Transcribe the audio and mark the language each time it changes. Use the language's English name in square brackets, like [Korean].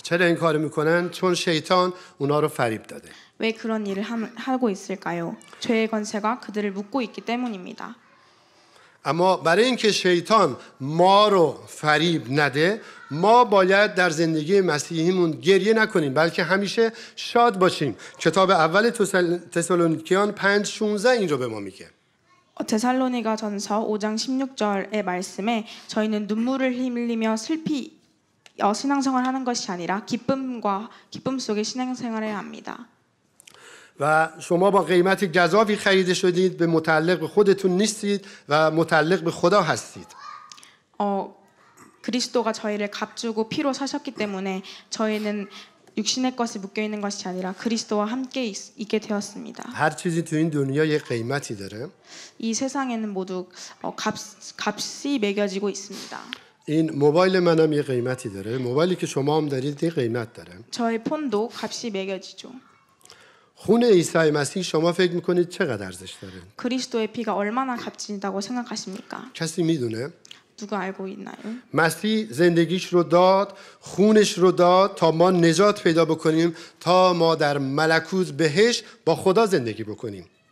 [Persian] چرا این کارو میکنن؟ چون شیطان اونا رو فریب داده. [Korean] 왜 그런 일을 하고 있을까요? 죄의 권세가 그들을 묶고 있기 때문입니다. [Persian] اما برای اینکه شیطان ما رو فریب نده ما باید در زندگی مسیحیمون گریه نکنیم بلکه همیشه شاد باشیم. کتاب اول تسالونیکیان 5:16 این رو به ما میگه. [Korean] 데살로니가 전서 5장 16절의 말씀에 저희는 눈물을 흘리며 슬피 신앙생활하는 것이 아니라 기쁨 속에 신앙생활해야 합니다. [Persian] و شما با قیمت گزافی خریده شدید به متعلق به خودتون نیستید و متعلق به خدا هستید. [Korean] 그리스도가 저희를 값주고 피로 사셨기 때문에 저희는 육신의 것에 묶여 있는 것이 아니라 그리스도와 함께 있게 되었습니다. [Persian] هر چیزی تو این دنیا یه قیمتی داره. [Korean] 이 세상에는 모두 값이 매겨지고 있습니다. [Persian] این موبایل منم یه قیمتی داره. موبایلی که شما هم دارید یه قیمت داره. [Korean] 저의 폰도 값이 매겨지죠. [Persian] خون عیسی مسیح شما فکر میکنید چقدر ارزش داره؟ [Korean] 그리스도의 피가 얼마나 값이 있다고 생각하십니까? [Persian] کسی میدونه؟ [Korean] 누가 알고 있나요? [Persian] مسیح زندگیش رو داد، خونش رو داد تا ما نجات پیدا بکنیم، تا ما در ملکوت بهشت با خدا زندگی بکنیم.